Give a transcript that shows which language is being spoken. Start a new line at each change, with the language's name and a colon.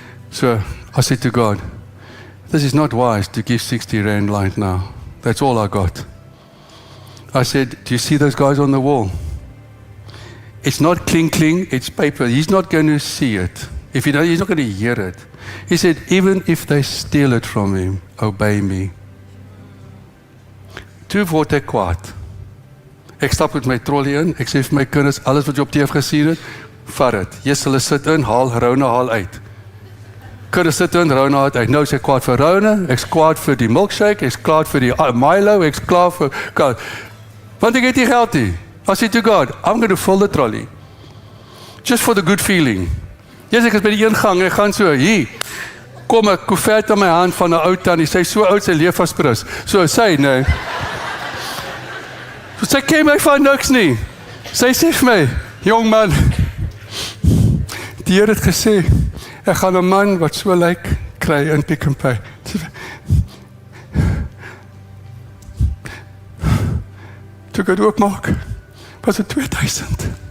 English: So, I said to God, this is not wise to give 60 rand right now. That's all I got. I said, do you see those guys on the wall? It's not cling, it's paper. He's not going to see it. If he does, he's not going to hear it. He said, even if they steal it from him, obey me.
Afrikaans: Toe word ek kwaad. Ek stap met my trolley in, ek sê vir my kinders, alles wat jy op TV gesien het, vat dit. Yes, hulle sit in, Rona haal uit. Kinders sit in, Rona haal uit. Nou is ek kwaad vir Rona, ek's kwaad vir die milkshake, ek's kwaad vir die Milo, ek's klaar vir... Want ek het nie geld nie.
English: I said to God, I'm going to fill the trolley. Just for the good feeling.
Afrikaans: Yes, ek is by die ingang, ek gaan so, hier, kom ek koevert in my hand van 'n ou tannie, sy so oud, sy leef as prins. So, sy, nee. So, sy ken my van niks nie. Sy sê vir my, jong man, die Here het gesê, ek gaan 'n man wat so lyk, kry in Pick n Pay. Toe ek het oopmaak, was het 2000.